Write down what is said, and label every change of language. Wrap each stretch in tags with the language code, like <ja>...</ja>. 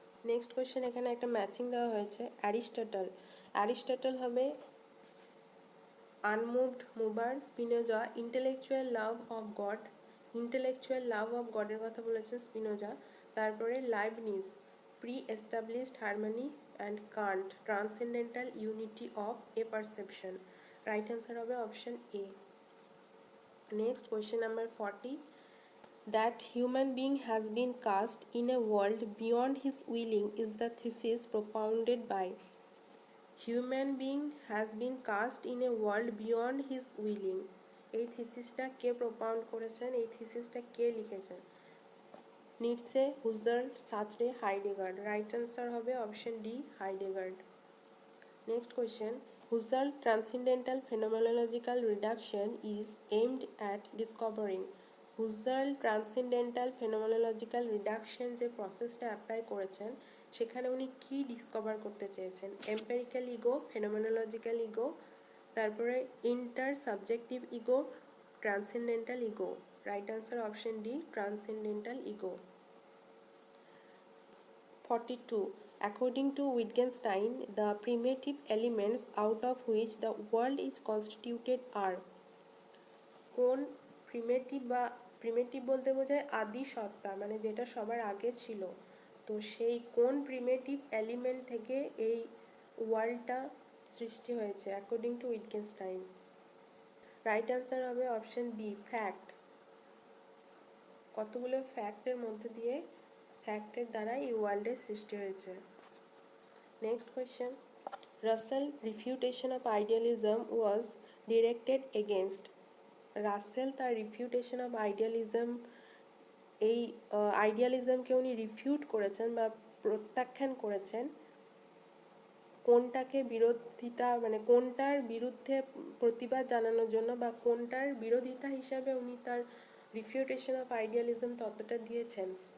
<en>next question,</en> <bn>এখানে একটা matching দেওয়া হয়েছে। অ্যারিস্টটল হবে unmoved mover, Spinoza intellectual love of god, intellectual love of গডের কথা বলেছেন স্পিনোজা, তারপরে Leibniz pre established harmony and Kant transcendental unity of A perception.</bn> <en>right answer</en> <bn>হবে</bn> <en>Option A. Next question number 40, that human being has been cast in a world beyond his willing is the thesis propounded by? Human being has been cast in a world beyond his willing,</en> <bn>এই থিসিসটা কে প্রপাউন্ড করেছেন, এই থিসিসটা কে লিখেছেন? নিটসে, হুসার্ল, Sartre, হাইডেগার্ড।</bn> <en>right answer</en> <bn>হবে</bn> <en>Option D, Heidegger. Next question, Husserl transcendental phenomenological reduction is aimed at discovering?</en> <bn>হুসার্ল transcendental phenomenological reduction যে প্রসেসটা apply করেছেন সেখানে উনি কি ডিসকভার করতে চেয়েছেন?</bn> <en>Empirical ego, phenomenological ego, তারপরে inter subjective ego, transcendental ego. Right answer option D, transcendental ego. 42. According to Wittgenstein, the primitive elements out of which the world is constituted are?</en> <bn>কোন primitive বা primitive বলতে বোঝায় আদি সত্তা, মানে যেটা সবার আগে ছিল, তো সেই কোন প্রিমেটিভ এলিমেন্ট থেকে এই ওয়ার্ল্ডটা সৃষ্টি হয়েছে</bn> <en>according to</en> <bn>উইটগেনস্টাইন?</bn> <en>right answer</en> <bn>হবে অপশন বি, ফ্যাক্ট। কতগুলো ফ্যাক্টের মধ্যে দিয়ে, ফ্যাক্টের দ্বারা এই ওয়ার্ল্ডের সৃষ্টি হয়েছে।</bn> <en>Next question. Russell refutation of idealism was directed against.</en> <bn>Rasel তার রিফিউটেশন অফ আইডিয়ালিজম, এই আইডিয়ালিজমকে উনি রিফিউট করেছেন বা প্রত্যাখ্যান করেছেন কোনটাকে বিরোধিতা মানে কোনটার বিরুদ্ধে প্রতিবাদ জানানোর জন্য বা কোনটার বিরোধিতা হিসাবে উনি তার রিফিউটেশন অফ আইডিয়ালিজম তত্ত্বটা দিয়েছেন?</bn>